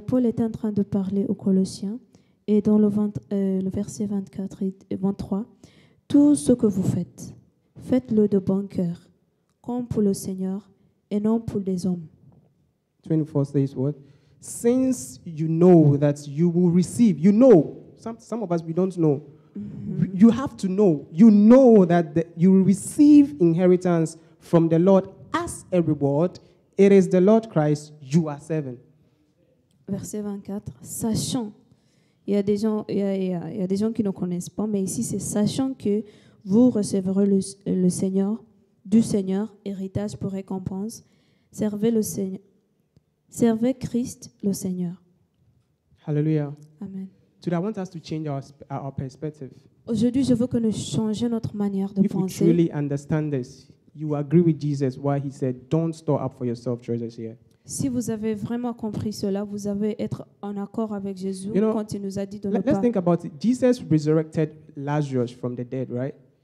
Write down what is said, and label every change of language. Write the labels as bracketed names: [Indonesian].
[French] Paul est en train de parler aux Colossiens. Et dans le verset 24 et 23, tout ce que vous faites, faites-le de bon cœur, comme pour le Seigneur et non pour les hommes. [English] 24 says what? Since you know that you will receive, some of us, we don't know. Mm-hmm. You have to know. You know that you will receive inheritance from the Lord as a reward. It is the Lord Christ you are serving. [French] Verset 24, sachant. Il y a des gens qui ne connaissent pas, mais ici c'est sachant que vous recevrez le Seigneur, du Seigneur, héritage pour récompense. Servez le Seigneur. Servez Christ le Seigneur. [English] Hallelujah. Amen. Today I want us to change our perspective. [French] Aujourd'hui, je veux que nous changions notre manière de [English] If [French] penser. [English] you truly understand this, you agree with Jesus why he said, "Don't store up for yourself treasures here." [French] Si vous avez vraiment compris cela, vous allez être en accord avec Jésus quand il nous a dit de ne pas. [English] Let's think about it. Jesus resurrected Lazarus from the dead, right?